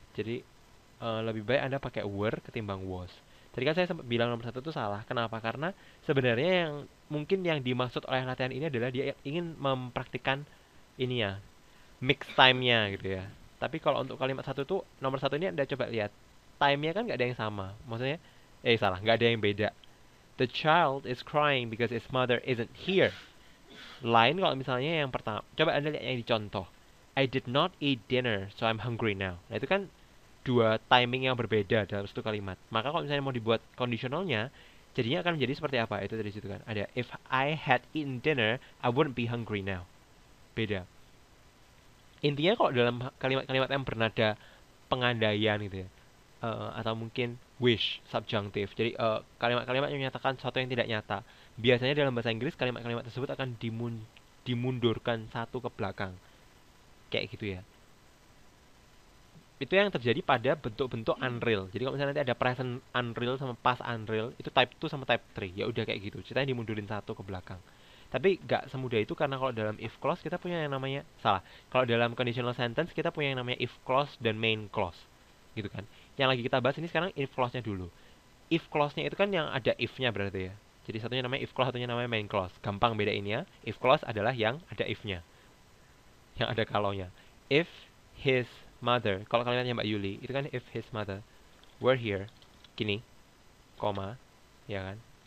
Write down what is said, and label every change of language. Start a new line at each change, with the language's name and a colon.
Indonesian: Jadi lebih baik Anda pakai were ketimbang was. Tadi kan saya sempat bilang nomor satu itu salah. Kenapa? Karena sebenarnya yang mungkin yang dimaksud oleh latihan ini adalah dia ingin mempraktikkan ini ya, mix time-nya gitu ya. Tapi kalau untuk kalimat satu tuh nomor satu ini Anda coba lihat. Time-nya kan nggak ada yang sama. Maksudnya, salah, nggak ada yang beda.
English: The child is crying because his mother isn't here.
Indonesian: Lain kalau misalnya yang pertama, coba Anda lihat yang dicontoh.
English: I did not eat dinner, so I'm hungry now.
Indonesian: Nah itu kan dua timing yang berbeda dalam satu kalimat. Maka kalau misalnya mau dibuat kondisionalnya, jadinya akan menjadi seperti apa? Itu dari situ kan.
English: Ada if I had eaten dinner, I wouldn't be hungry now.
Indonesian: Beda. Intinya kalau dalam kalimat-kalimat yang bernada pengandaian gitu ya, atau mungkin wish subjunctive. Jadi kalimat-kalimat yang menyatakan sesuatu yang tidak nyata. Biasanya dalam bahasa Inggris kalimat-kalimat tersebut akan dimundurkan satu ke belakang. Kayak gitu ya. Itu yang terjadi pada bentuk-bentuk unreal. Jadi kalau misalnya nanti ada present unreal sama past unreal, itu type 2 sama type 3. Ya udah kayak gitu. Ceritanya dimundurin satu ke belakang. Tapi nggak semudah itu karena kalau dalam if clause kita punya yang namanya salah. Kalau dalam conditional sentence kita punya yang namanya if clause dan main clause. Gitu kan. Yang lagi kita bahas ini sekarang if clause-nya dulu. If clause-nya itu kan yang ada if-nya berarti ya. Jadi satunya namanya if clause, satunya namanya main clause. Gampang bedainnya. If clause adalah yang ada if-nya. Yang ada kalau-nya.
English: If his mother,
Indonesian: kalau kalimatnya Mbak Yuli, itu kan
English: if his mother were here,
Indonesian: gini, koma, ya kan?